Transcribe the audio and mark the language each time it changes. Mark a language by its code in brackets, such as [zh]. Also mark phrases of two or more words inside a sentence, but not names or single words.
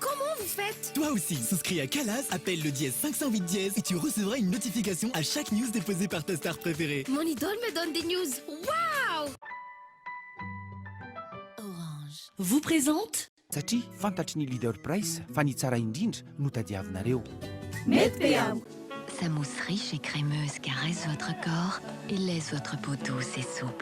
[fr] vous faites? Toi aussi, souscris à Calas, appelle le dièse 508 dièse et tu recevras une notification à chaque news déposée par ta star préférée. Mon idole me donne des news. Waouh! Orange vous présente [mg] satria fantatry ny leader price fa ny tsara indrindra no tadiavinareo. [fr] Sa mousse riche et crémeuse caresse votre corps et laisse votre peau douce et souple.